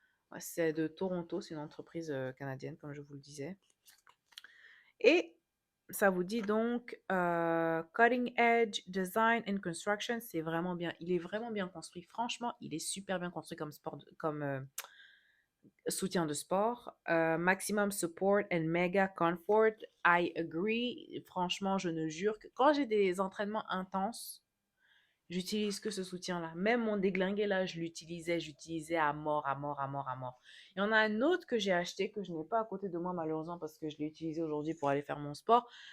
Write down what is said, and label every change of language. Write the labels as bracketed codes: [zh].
[fr] Ouais, c'est de Toronto, c'est une entreprise canadienne, comme je vous le disais. Et ça vous dit donc Cutting Edge Design and Construction, c'est vraiment bien. Il est vraiment bien construit. Franchement, il est super bien construit comme sport, comme soutien de sport. [en] Maximum support and mega comfort. I agree. [fr] Franchement, je ne jure que quand j'ai des entraînements intenses, j'utilise que ce soutien-là. Même mon déglingué, là, j'utilisais à mort, à mort, à mort, à mort. Il y en a un autre que j'ai acheté, que je n'ai pas à côté de moi, malheureusement, parce que je l'ai utilisé aujourd'hui pour aller faire mon sport.